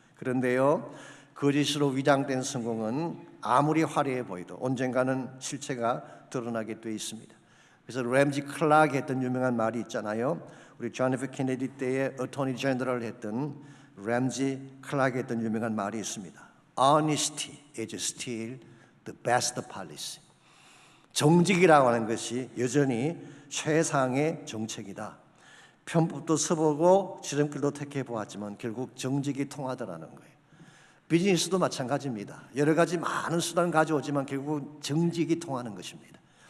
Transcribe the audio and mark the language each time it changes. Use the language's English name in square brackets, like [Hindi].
[Korean] 그런데요, 거짓으로 위장된 성공은 아무리 화려해 보여도 언젠가는 실체가 드러나게 돼 있습니다. 그래서 램지 클락이 했던 유명한 말이 있잖아요. 우리 존 F 케네디 때에 어토니 제너럴 했던 램지 클락이 했던 유명한 말이 있습니다. [English] Honesty is still the best policy. [Korean] 정직이라고 하는 것이 여전히 최상의 정책이다. 편법도 써보고 지름길도 택해 보았지만 결국 정직이 통하더라는 거예요. 비즈니스도 마찬가지입니다. 여러 가지 많은 수단을 가져오지만 결국 정직이 통하는 것입니다.